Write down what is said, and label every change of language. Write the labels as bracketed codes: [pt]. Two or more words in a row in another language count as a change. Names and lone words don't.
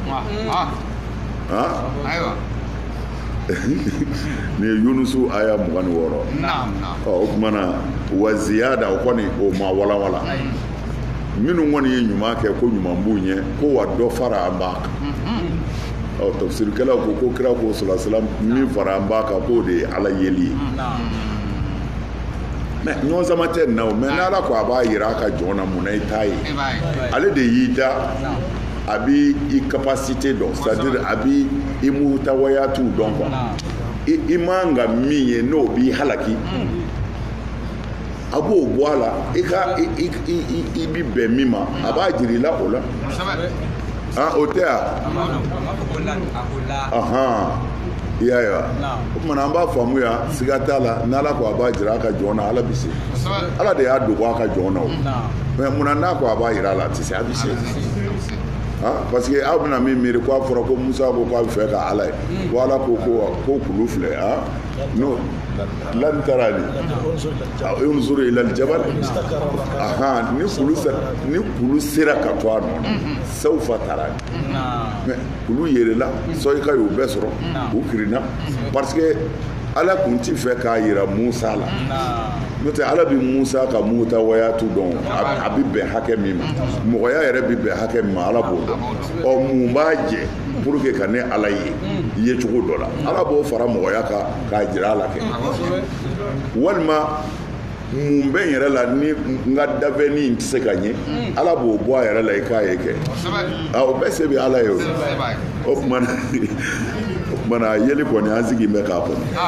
[bm] nin ye yunusu aya 26 o kumana wa ziyada o kɔni o ma walawala minnu kɔni ye ɲuman kɛ ko ɲuman b'u ɲɛ ko wa dɔ fara an b'a kan tafsirikɛlaw ko kira ko salasalam min fara an b'a kan k'o de ye ala yeli ye mɛ ɲɔgɔn sama tɛ nin na o mɛ n'ala ko a b'a yira a ka jɔn na mun na i t'a ye ale de y'i da a b'i capacité dɔn [fr] c'est-à-dire [bm] a b'i mutawayatu dɔn quoi i man ka min ye n'o b'i halaki a b'o bɔ a la i bi bɛn min ma a b'a jira i la o la o tɛ i y'a ye wa o kumana an b'a faamu yan siga t'a la n'ala ko a b'a jira a ka jɔn na ala bi se ala de y'a dogo a ka jɔn na o mɛ munna n'a ko a b'a jira a la a tɛ se a bi se [fr] parce que [bm] aw bɛna min miiri ko a fɔra ko musa ko k'a bɛ fɛ ka ala ye ko ala ko kulu filɛ n'o [ar] لن تراني انظر إلى الجبل [bm] ni kulu sera ka to a nɔ na [ar] سوف تراني [bm] mais kulu yɛlɛla sɔ i ka y'o bɛɛ sɔrɔ u kirinna [fr] parce que [bm] ala kun ti fɛ k'a yira musa la n'o tɛ ala bi musa ka mutawayatu dɔn a bi bɛn hakɛ min ma mɔgɔya yɛrɛ bi bɛn hakɛ min ma ala b'o dɔn mun b'a jɛ [fr] pour que [bm] ka ne ala ye cogo dɔ la ala b'o fara mɔgɔya kan k'a jira ala kɛ walima mun bɛ n yɛrɛ la ni n ka dabɛnni in tɛ se ka ɲɛ ala b'o bɔ a yɛrɛ la i k'a ye kɛ o bɛɛ se bɛ ala ye o kumana yeli kɔni an sigi bɛ k'a kɔnɔ